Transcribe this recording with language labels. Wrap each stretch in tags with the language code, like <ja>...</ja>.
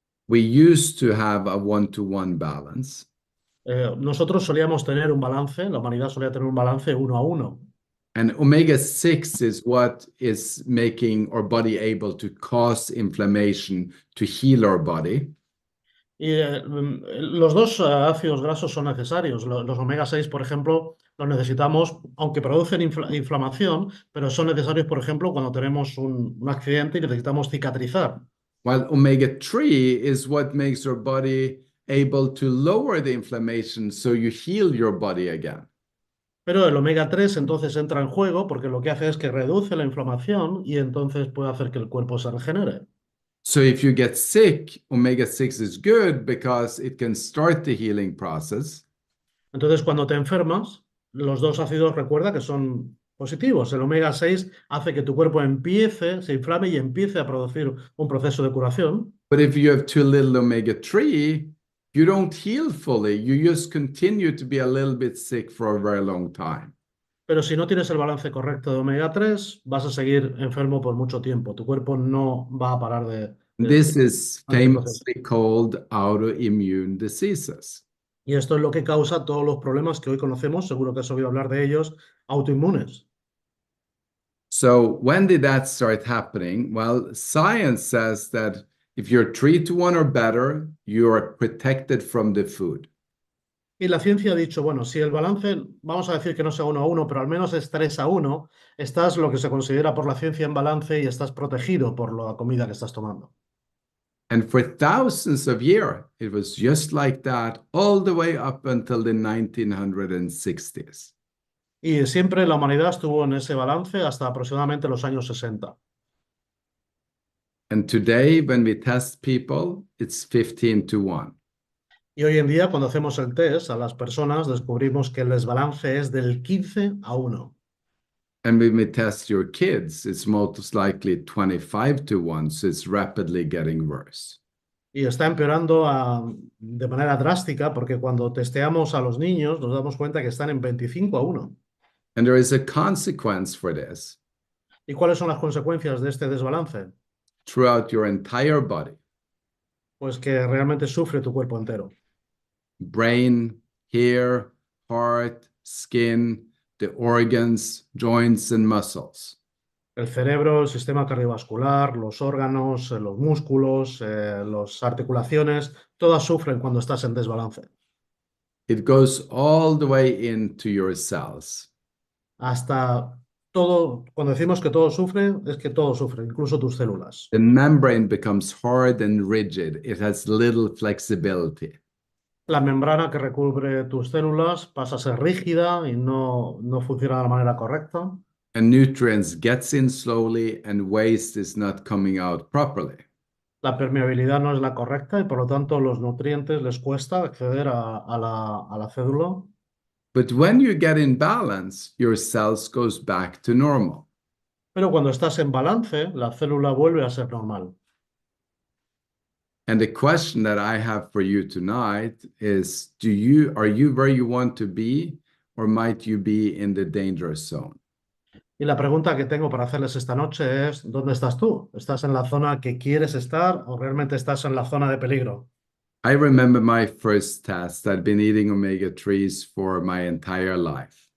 <en>we used to have a one-to-one balance.</en> <es>Nosotros solíamos tener un balance, la humanidad solía tener un balance 1 a 1.</es> <en>And omega-6 is what is making our body able to cause inflammation to heal our body.</en> <es>Y los dos ácidos grasos son necesarios. Los omega 6, por ejemplo, los necesitamos, aunque producen inflamación, pero son necesarios, por ejemplo, cuando tenemos un accidente y necesitamos cicatrizar.</es> <en>While omega-3 is what makes your body able to lower the inflammation so you heal your body again.</en> <es>Pero el omega 3 entonces entra en juego porque lo que hace es que reduce la inflamación y entonces puede hacer que el cuerpo se regenere.</es> <en>So if you get sick, omega-6 is good because it can start the healing process.</en> <es>Entonces, cuando te enfermas, los dos ácidos recuerda que son positivos. El omega 6 hace que tu cuerpo empiece, se inflame y empiece a producir un proceso de curación.</es> <en>But if you have too little omega-3, you don't heal fully. You just continue to be a little bit sick for a very long time.</en> <es>Pero si no tienes el balance correcto de omega 3, vas a seguir enfermo por mucho tiempo. Tu cuerpo no va a parar</es> <en>This is</en> <es>este proceso.</es> <en>famously called autoimmune diseases.</en> <es>Y esto es lo que causa todos los problemas que hoy conocemos, seguro que has oído hablar de ellos, autoinmunes.</es> <en>So when did that start happening? Well, science says that if you're 3-1 or better, you are protected from the food.</en> <es>Y la ciencia ha dicho, bueno, si el balance, vamos a decir que no sea 1 a 1, pero al menos es 3 a 1, estás lo que se considera por la ciencia en balance y estás protegido por la comida que estás tomando.</es> <en>And for thousands of years, it was just like that all the way up until the 1960s.</en> <es>Y siempre la humanidad estuvo en ese balance hasta aproximadamente los años 60.</es> <en>And today, when we test people, it's 15-1.</en> <es>Y hoy en día, cuando hacemos el test a las personas, descubrimos que el desbalance es del 15 a 1.</es> <en>And when we test your kids, it's most likely 25-1, so it's rapidly getting worse.</en> <es>Y está empeorando de manera drástica porque cuando testeamos a los niños nos damos cuenta que están en 25 a 1.</es> <en>And there is a consequence for this</en> <es>¿Y cuáles son las consecuencias de este desbalance?</es> <en>throughout your entire body.</en> <es>Pues que realmente sufre tu cuerpo entero.</es> <en>Brain, hair, heart, skin, the organs, joints, and muscles.</en> <es>El cerebro, el sistema cardiovascular, los órganos, los músculos, las articulaciones, todas sufren cuando estás en desbalance.</es> <en>It goes all the way into your cells.</en> <es>Hasta todo, cuando decimos que todo sufre, es que todo sufre, incluso tus células.</es> <en>The membrane becomes hard and rigid. It has little flexibility.</en> <es>La membrana que recubre tus células pasa a ser rígida y no funciona de la manera correcta.</es> <en>And nutrients gets in slowly and waste is not coming out properly.</en> <es>La permeabilidad no es la correcta y por lo tanto los nutrientes les cuesta acceder a la célula.</es> <en>But when you get in balance, your cells goes back to normal.</en> <es>Pero cuando estás en balance, la célula vuelve a ser normal.</es> <en>And the question that I have for you tonight is, are you where you want to be, or might you be in the danger zone?</en> <es>Y la pregunta que tengo para hacerles esta noche es, ¿dónde estás tú? ¿Estás en la zona que quieres estar o realmente estás en la zona de peligro?</es> <en>I remember my first test. I'd been eating omega-3s for my entire life.</en>